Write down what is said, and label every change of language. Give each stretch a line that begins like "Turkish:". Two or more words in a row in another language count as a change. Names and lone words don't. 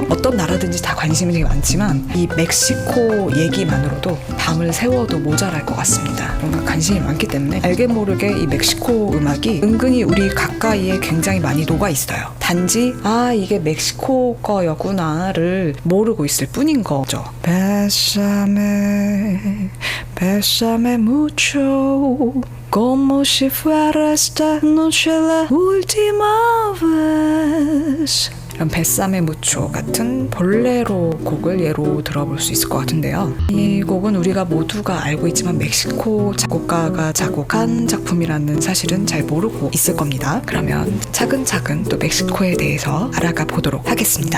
Korean: 어떤 나라든지 다 관심이 되게 많지만 이 멕시코 얘기만으로도 밤을 세워도 모자랄 것 같습니다. 뭔가 관심이 많기 때문에 알게 모르게 이 멕시코 음악이 은근히 우리 가까이에 굉장히 많이 녹아 있어요. 단지 아 이게 멕시코 거였구나를 모르고 있을 뿐인 거죠.
Spanish: Bésame, bésame mucho como si fuera esta noche la última vez.
Korean: 이런 베사메 무초 같은 볼레로 곡을 예로 들어볼 수 있을 것 같은데요. 이 곡은 우리가 모두가 알고 있지만 멕시코 작곡가가 작곡한 작품이라는 사실은 잘 모르고 있을 겁니다. 그러면 차근차근 또 멕시코에 대해서 알아가 보도록 하겠습니다.